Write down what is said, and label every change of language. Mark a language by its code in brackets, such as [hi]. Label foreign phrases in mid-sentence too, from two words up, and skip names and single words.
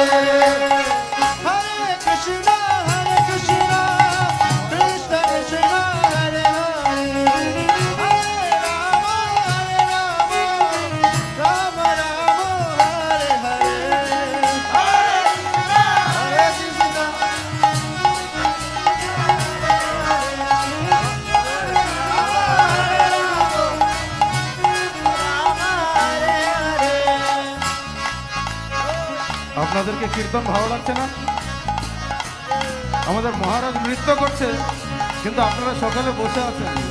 [sa] Hare Krishna, Krishna Krishna, Hare Hare, Hare Ram, Ram Hare Hare. Hare Krishna, [bn] আপনাদেরকে কীর্তন ভালো লাগছে না? আমাদের মহারাজ নৃত্য করছে, কিন্তু আপনারা সকালে বসে আছেন।